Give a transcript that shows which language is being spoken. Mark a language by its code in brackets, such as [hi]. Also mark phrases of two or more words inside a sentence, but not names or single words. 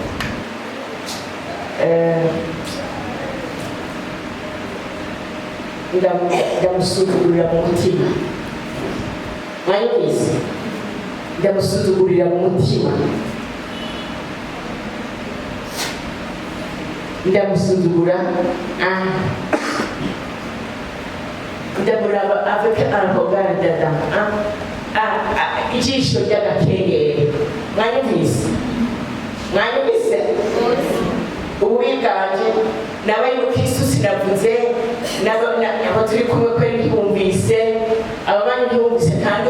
[rn] ndamusuzugurira mu mutima mwayumvise ndamusuzugurira mu mutima ndamusuzugura ndamuraba [fr] avec un regard d'Adam [rn] ijisho ry'agakengeri mwayumvise ububi bwanje nabaye kristo sinavuze abo turi kumwe kweri ntibumvise ababanyi ntibumvise kandi